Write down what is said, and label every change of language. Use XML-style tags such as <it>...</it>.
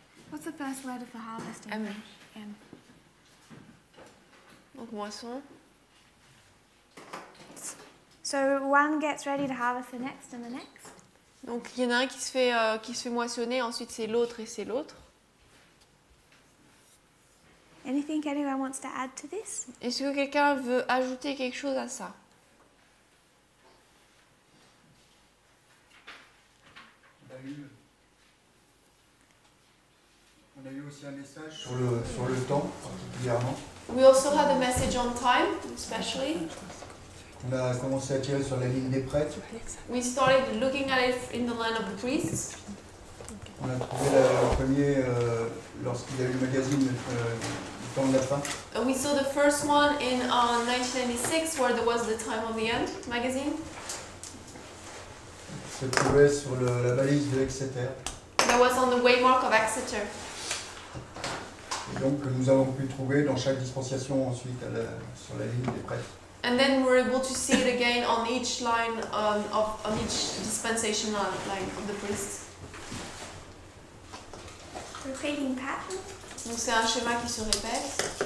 <en>What's the first letter for harvest in M. French? M.</en> <fr>Donc moisson.</fr> <en>So one gets ready to harvest the next and the next.</en> <fr>Donc il y en a un qui se fait moissonner, ensuite c'est l'autre et c'est l'autre.</fr> <en>Anything anyone wants to add to this?</en> <fr>Est-ce que quelqu'un veut ajouter quelque chose à ça? On a eu aussi un message sur le temps, particulièrement.</fr> <en>We also had a message on time, especially.</en> <fr>On a commencé à tirer sur la ligne des prêtres.</fr> <en>We started looking at it in the line of the priests.</en> <fr>On a trouvé le premier lorsqu'il y a eu le magazine du temps de la fin.</fr> <en>We saw the first one in 1996 where there was the Time of the End magazine.</en> <fr>Se trouvait sur la balise de Exeter.</fr> <en>That was on the waymark of Exeter.</en> <fr>Et donc nous avons pu trouver dans chaque dispensation ensuite sur la ligne des prêtres.</fr> <en>And then we were able to see it again on each line on each dispensation line of the priests. Repeating pattern.</en> <fr>Donc c'est un schéma qui se répète.</fr>